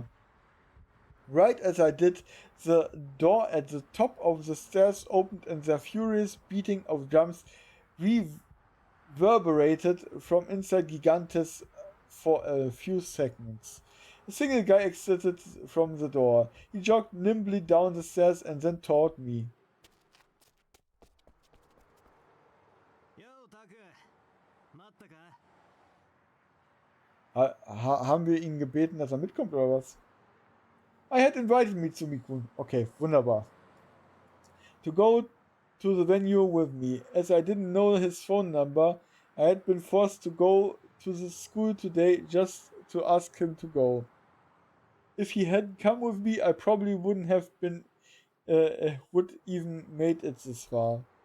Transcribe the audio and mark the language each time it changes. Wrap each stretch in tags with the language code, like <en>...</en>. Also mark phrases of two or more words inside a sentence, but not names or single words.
<en>Right as I did, the door at the top of the stairs opened and the furious beating of drums reverberated from inside Gigantes for a few seconds. A single guy exited from the door. He jogged nimbly down the stairs and then toward me. Yo, Taku.</en> <ja>待ったか</ja> <de>Haben wir ihn gebeten, dass er mitkommt oder was?</de> <en>I had invited Mitsumi-kun.</en> <de>Okay, wunderbar.</de> <en>To go to the venue with me. As I didn't know his phone number, I had been forced to go to the school today just to ask him to go. If he hadn't come with me, I probably wouldn't have been would even made it this far.</en>